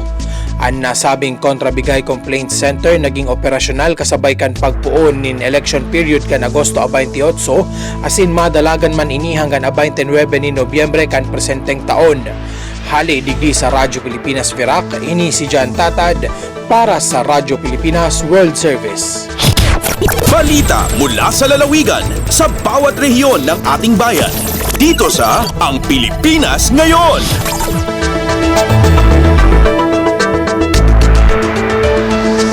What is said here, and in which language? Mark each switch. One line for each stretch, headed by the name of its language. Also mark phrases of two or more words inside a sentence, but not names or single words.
Bikol: Ang nasabing Kontrabigay Complaint Center naging operasyonal kasabay kan pagpuon nin election period kan Agosto 28 asin madalagan man ini hanggang 29 ni Nobyembre kan presenteng taon. Hali digdi sa Radyo Pilipinas Virac, ini si Jan Tatad para sa Radyo Pilipinas World Service.
Filipino: Balita mula sa lalawigan sa bawat rehiyon ng ating bayan. Dito sa Ang Pilipinas Ngayon.